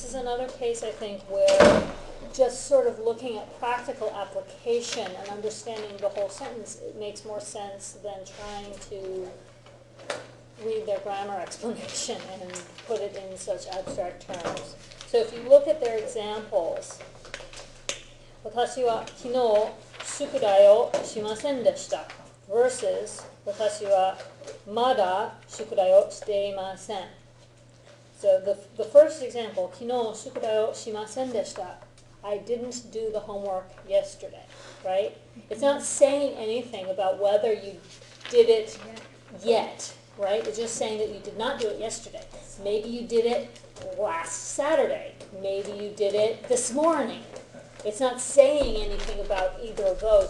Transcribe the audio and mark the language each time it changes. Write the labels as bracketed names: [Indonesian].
[English] is another case, I think, where just sort of looking at practical application and understanding the whole sentence, it makes more sense than trying to read their grammar explanation and put it in such abstract terms. So if you look at their examples, [Japanese] 私は昨日宿題をしませんでした [English] versus [Japanese] 私はまだ宿題をしていません. [English] So the first example, [Japanese] 昨日宿題をしませんでした. [English] I didn't do the homework yesterday, right? It's not saying anything about whether you did it yet, right? It's just saying that you did not do it yesterday. Maybe you did it last Saturday. Maybe you did it this morning. It's not saying anything about either of those.